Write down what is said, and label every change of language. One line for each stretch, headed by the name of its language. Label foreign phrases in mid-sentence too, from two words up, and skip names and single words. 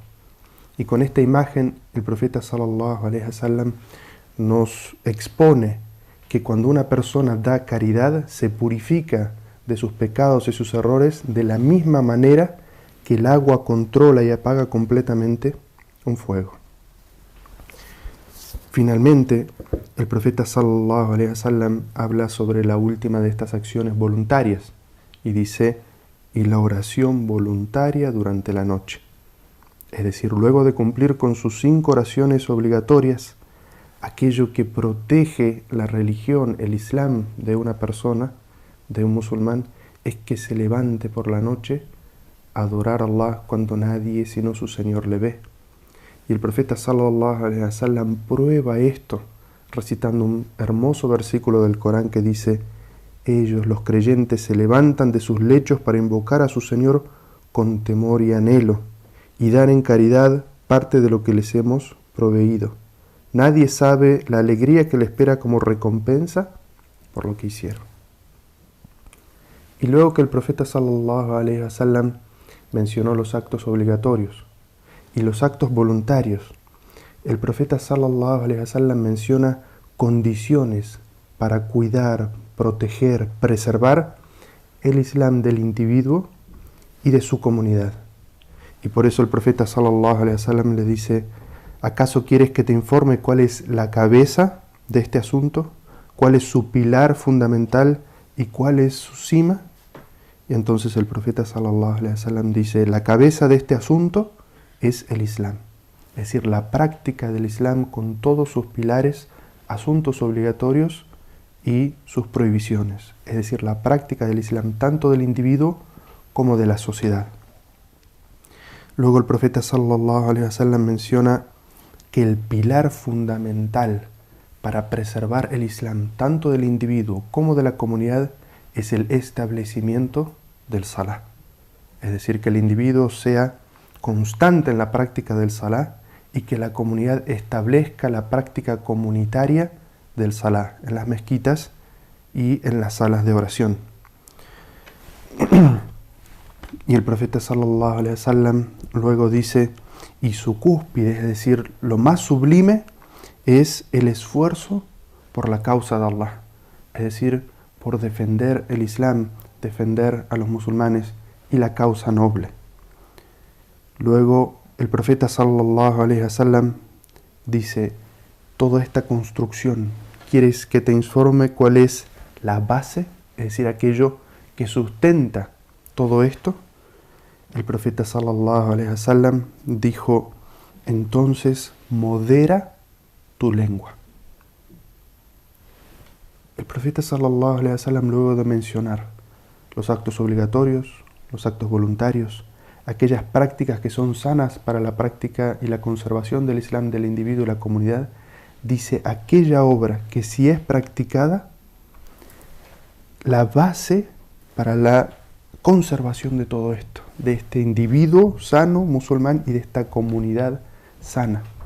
Spanish: Y con esta imagen el profeta
Arabic: صلى الله عليه وسلم
Spanish: nos expone que cuando una persona da caridad se purifica de sus pecados y sus errores de la misma manera que el agua controla y apaga completamente un fuego. Finalmente, el profeta
Arabic: صلى الله عليه وسلم
Spanish: habla sobre la última de estas acciones voluntarias y dice, y la oración voluntaria durante la noche. Es decir, luego de cumplir con sus 5 oraciones obligatorias, aquello que protege la religión, el Islam de una persona, de un musulmán, es que se levante por la noche a adorar a Allah cuando nadie sino su Señor le ve. Y el profeta
Arabic: صلى الله عليه وسلم
Spanish: prueba esto recitando un hermoso versículo del Corán que dice: ellos, los creyentes, se levantan de sus lechos para invocar a su Señor con temor y anhelo y dar en caridad parte de lo que les hemos proveído. Nadie sabe la alegría que le espera como recompensa por lo que hicieron. Y luego que el profeta
Arabic: صلى الله عليه وسلم
Spanish: mencionó los actos obligatorios y los actos voluntarios, el profeta
Arabic: صلى الله عليه وسلم
Spanish: menciona condiciones para cuidar, proteger, preservar el Islam del individuo y de su comunidad. Y por eso el profeta
Arabic: صلى الله عليه وسلم
Spanish: le dice: ¿acaso quieres que te informe cuál es la cabeza de este asunto? ¿Cuál es su pilar fundamental y cuál es su cima? Y entonces el profeta
Arabic: صلى الله عليه وسلم
Spanish: dice: la cabeza de este asunto es el Islam, es decir, la práctica del Islam con todos sus pilares, asuntos obligatorios y sus prohibiciones, es decir, la práctica del Islam tanto del individuo como de la sociedad. Luego el profeta
Arabic: صلى الله عليه وسلم
Spanish: menciona que el pilar fundamental para preservar el Islam tanto del individuo como de la comunidad es el establecimiento del Salah, es decir, que el individuo sea constante en la práctica del Salah y que la comunidad establezca la práctica comunitaria del Salah en las mezquitas y en las salas de oración. Y el profeta
Arabic: صلى الله عليه وسلم
Spanish: luego dice: y su cúspide, es decir, lo más sublime, es el esfuerzo por la causa de Allah, es decir, por defender el Islam, defender a los musulmanes y la causa noble. Luego el profeta
Arabic: صلى الله عليه وسلم
Spanish: dice: toda esta construcción, ¿quieres que te informe cuál es la base? Es decir, aquello que sustenta todo esto. El profeta
Arabic: صلى الله عليه وسلم
Spanish: dijo: entonces modera tu lengua. El profeta
Arabic: صلى الله عليه وسلم,
Spanish: luego de mencionar los actos obligatorios, los actos voluntarios, aquellas prácticas que son sanas para la práctica y la conservación del Islam del individuo y la comunidad, dice: aquella obra que si es practicada, la base para la conservación de todo esto, de este individuo sano, musulmán, y de esta comunidad sana,